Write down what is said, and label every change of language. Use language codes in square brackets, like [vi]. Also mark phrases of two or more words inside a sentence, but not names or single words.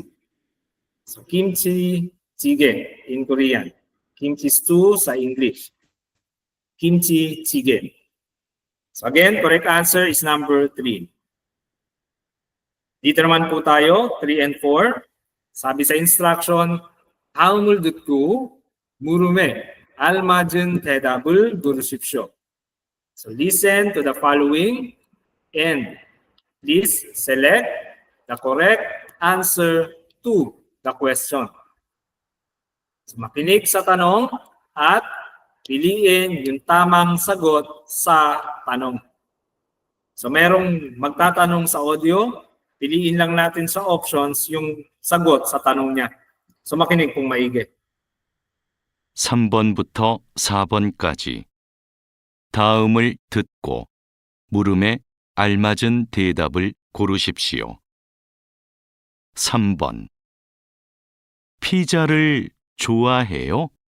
[en] So, [ko] 김치찌개 [en] in Korean. Kimchi stew [tl] sa English. [ko] 김치찌개. [en] So, again, correct answer is number 3. [tl] Dito naman po tayo, 3 and 4. Sabi sa instruction, [ko] 다음을 듣고 물음에 알맞은 대답을 고르십시오. [en] So listen to the following and please select the correct answer to the question. So, [tl] makinig sa tanong at piliin yung tamang sagot sa tanong. So merong magtatanong sa audio, piliin lang natin sa options yung sagot sa tanong niya. So makinig kung maigi. [ko] 3번부터 4번까지 다음을 듣고 물음에 알맞은 대답을 고르십시오. 3번. 피자를 좋아해요?